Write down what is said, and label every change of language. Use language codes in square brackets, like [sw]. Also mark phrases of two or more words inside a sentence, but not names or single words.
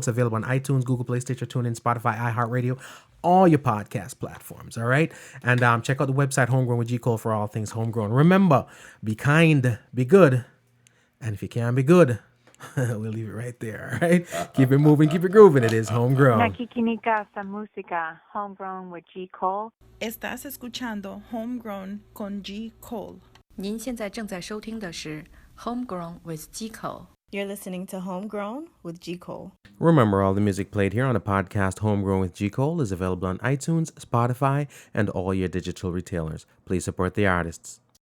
[en] It's available on iTunes, Google Play, Stitcher, TuneIn, Spotify, iHeartRadio, all your podcast platforms, all right? And check out the website, Homegrown with G. Cole, for all things homegrown. Remember, be kind, be good, and if you can't be good, we'll leave it right there, all right? Keep it moving, keep it grooving. It is Homegrown. [tl] Nakikinig sa música, Homegrown with G. Cole. [es] Estás escuchando Homegrown con G. Cole. [zh] 您现在正在收听的是 Homegrown with G. Cole. [en] You're listening to Homegrown with G. Cole. Remember, all the music played here on the podcast Homegrown with G. Cole is available on iTunes, Spotify, and all your digital retailers. Please support the artists.